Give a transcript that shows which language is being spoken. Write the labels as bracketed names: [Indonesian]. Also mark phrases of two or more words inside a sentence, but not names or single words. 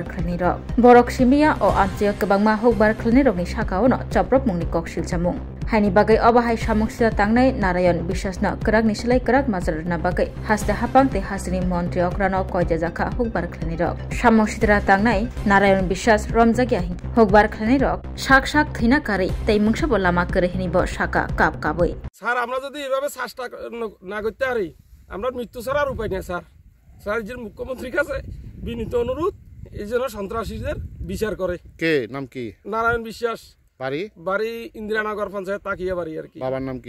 [Kok Borok] ख्लाइनाय रक बरक सिमिया ओ आमचिया गोबांमा हुकबार ख्लाइनाय रकनि साकाउनो चप्रप मुंनि कक शिलचामुं हाइनि बागै अबाहाय सामुंसिया तांनाय नारायण বিশ্বাসनो कराक निसलाय कराक माजरना बागै हास्ते हापां ते हासिनि मन्त्रि अक्रानो कयजे जाखा हुकबार ख्लाइनाय रक सामुंसिद्रा तांनाय नारायण বিশ্বাস रमजागिया हुकबार ख्लाइनाय रक साक साक थैना कारै तै मुंसाबो लामा करेहिनिब साका काप काबै [Bangla] স্যার আমরা যদি এভাবে চেষ্টা না করতে পারি আমরা মৃত্যু ছাড়া আর উপায় নেই স্যার স্যার যে মুখ্যমন্ত্রীর কাছে বিনীত অনুরোধ এই জন্য সন্ত্রাসীদের বিচার করে কে নাম কি নারায়ণ বিশ্বাস বাড়ি বাড়ি ইন্দিরানগর পঞ্চায়েত তাকিয়া বাড়ি আর কি বাবার নাম কি